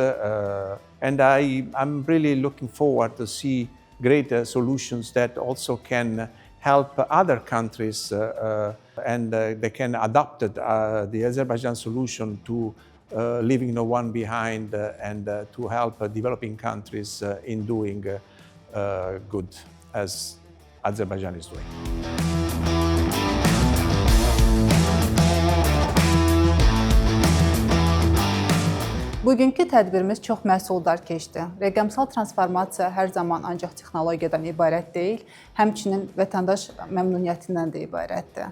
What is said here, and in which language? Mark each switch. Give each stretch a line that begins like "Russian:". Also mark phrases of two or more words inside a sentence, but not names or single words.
English: And I'm really looking forward to see greater solutions that also can help other countries and they can adapt the Azerbaijan solution to leaving no one behind and to help developing countries in doing good as Azerbaijan is doing.
Azerbaijani: Bugünkü tədbirimiz çox məhsuldar keçdi. Rəqəmsal transformasiya hər zaman ancaq texnologiyadan ibarət deyil, həmçinin vətəndaş məmnuniyyətindən də ibarətdir.